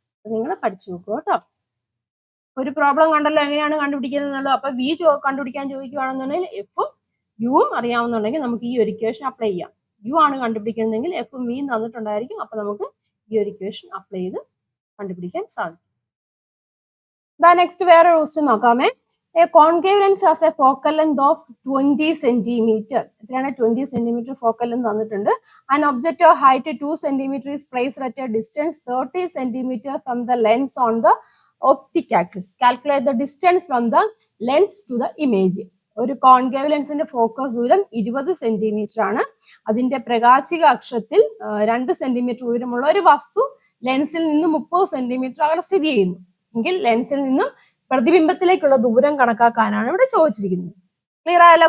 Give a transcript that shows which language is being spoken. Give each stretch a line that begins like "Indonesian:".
Malayalam: നിങ്ങൾ പഠിച്ചു നോക്കുക കേട്ടോ. ഒരു പ്രോബ്ലം കണ്ടല്ലോ എങ്ങനെയാണ് കണ്ടുപിടിക്കുന്നത് എന്നുള്ളത്. അപ്പൊ വി കണ്ടുപിടിക്കാൻ ചോദിക്കുകയാണെന്നുണ്ടെങ്കിൽ എഫും യുവും അറിയാവുന്നുണ്ടെങ്കിൽ നമുക്ക് ഈ ഒരു ഇക്വേഷൻ അപ്ലൈ ചെയ്യാം. യു ആണ് കണ്ടുപിടിക്കുന്നതെങ്കിൽ എഫും വിയും തന്നിട്ടുണ്ടായിരിക്കും. അപ്പൊ നമുക്ക് ഈ ഒരു ഇക്വേഷൻ അപ്ലൈ ചെയ്ത് കണ്ടുപിടിക്കാൻ സാധിക്കും. നെക്സ്റ്റ് വേറെ question നോക്കാമേ.
English: A concave lens has a focal length of 20 centimeter.
Malayalam: എത്രയാണ്?
English: 20 centimeter focal length
Malayalam: തന്നിട്ടുണ്ട്.
English: An object of height 2 centimeter is placed at a distance 30 centimeter from the lens on the optic axis. Calculate the distance from the lens to the image.
Malayalam: ഒരു concave ലെൻസിന്റെ focus ദൂരം 20 centimetre ആണ്. അതിന്റെ പ്രകാശിക അക്ഷത്തിൽ 2 centimetre ഉയരമുള്ള ഒരു വസ്തു ലെൻസിൽ നിന്ന് 30 സെന്റിമീറ്റർ അകലെ സ്ഥിതി ചെയ്യുന്നു എങ്കിൽ ലെൻസിൽ നിന്നും പ്രതിബിംബത്തിലേക്കുള്ള ദൂരം കണക്കാക്കാനാണ് ഇവിടെ ചോദിച്ചിരിക്കുന്നത്. ക്ലിയർ ആയല്ലോ?